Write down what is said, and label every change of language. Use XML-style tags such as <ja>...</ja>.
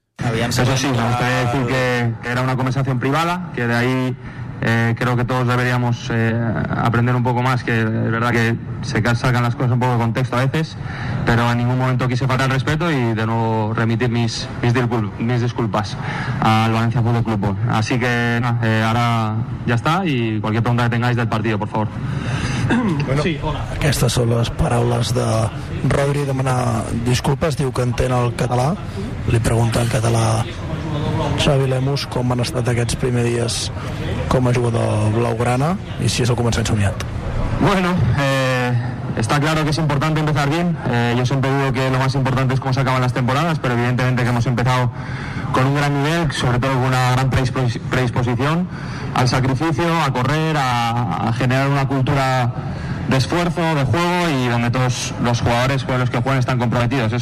<es>Eso sí, me gustaría decir que era una conversación privada, que de ahí creo que todos deberíamos aprender un poco más, que es verdad que se salgan las cosas un poco de contexto a veces, pero en ningún momento quise faltar respeto y de nuevo remitir mis disculpas al Valencia Fútbol Club. Así que nada, ahora ya está y cualquier pregunta que tengáis del partido, por favor. Bueno, sí, hola.</es> <ca>Aquestes són les paraules de Rodri demanar disculpes, diu que entén el català, li pregunta en català Xavi Lemus com han estat aquests primers dies com a jugador blaugrana i si és el començament somiat.</ca> <es>Bueno, está claro que es importante empezar bien, yo siempre digo que lo más importante es cómo se acaban las temporadas, pero evidentemente que hemos empezado con un gran nivel, sobre todo con una gran predisposición al sacrificio, a correr, a generar una cultura de esfuerzo, de juego y donde todos los jugadores con los que juegan están comprometidos.</es>